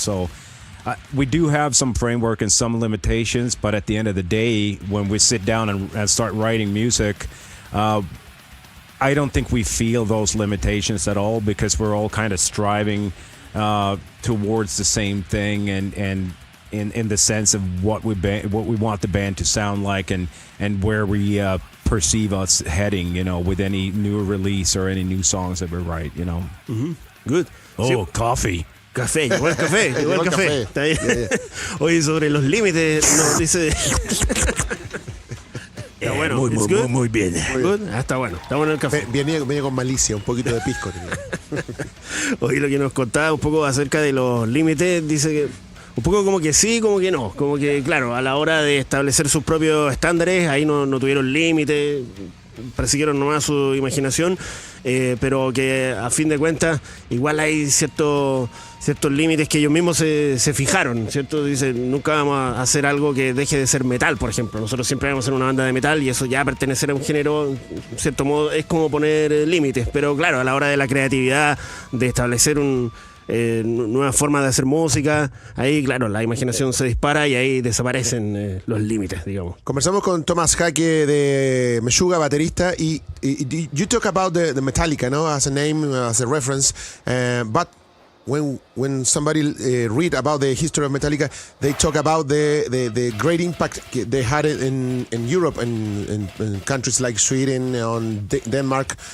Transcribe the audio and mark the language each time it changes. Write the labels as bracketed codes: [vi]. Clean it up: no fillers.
[en] So we do have some framework and some limitations, but at the end of the day, when we sit down and start writing music, I don't think we feel those limitations at all, because we're all kind of striving towards the same thing, and in the sense of what we want the band to sound like, and where we perceive us heading, you know, with any new release or any new songs that we write, you know. Mm-hmm. Good. Oh, coffee. [es] Café, llegó el café, llegó el café. Está bien. Oye, sobre los límites, nos dice. Está bueno. Muy bien. Está bueno el café. Viene con malicia, un poquito de pisco. Oye, lo que nos contaba un poco acerca de los límites, dice que un poco como que sí, como que no. Como que, claro, a la hora de establecer sus propios estándares, ahí no tuvieron límites, persiguieron nomás su imaginación, pero que a fin de cuentas igual hay ciertos límites que ellos mismos se fijaron, ¿cierto? Dicen, nunca vamos a hacer algo que deje de ser metal, por ejemplo. Nosotros siempre vamos a ser una banda de metal, y eso ya pertenecer a un género, en cierto modo, es como poner límites. Pero claro, a la hora de la creatividad, de establecer nuevas formas de hacer música, ahí claro, la imaginación se dispara y ahí desaparecen los límites, digamos. Conversamos con Tomás Jaque de Meshuggah, baterista, y [en] you talk about the Metallica, no, as a name, as a reference, but when somebody read about the history of Metallica, they talk about the great impact they had in Europe and in countries like Sweden, on Denmark.